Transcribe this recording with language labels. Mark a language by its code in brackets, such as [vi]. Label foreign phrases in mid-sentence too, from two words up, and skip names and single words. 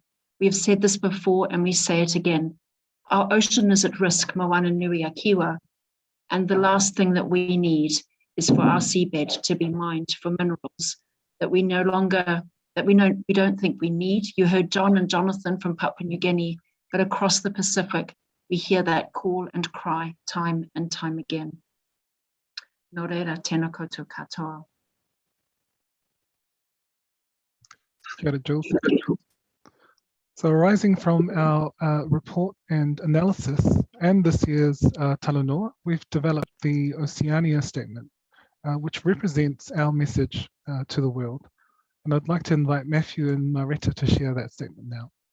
[en] We have said this before and we say it again. Our ocean is at risk, Moana Nui a Kiwa, and the last thing that we need is for our seabed to be mined for minerals that we don't think we need. You heard John and Jonathan from Papua New Guinea, but across the Pacific, we hear that call and cry time and time again. [mi] Nō reira, tēnā koutou katoa. Kia ora, Jules. [en] So arising from our report and analysis and this year's Talanoa, we've developed the Oceania statement, which represents our message to the world. And I'd like to invite Matthew and Maretta to share that statement now.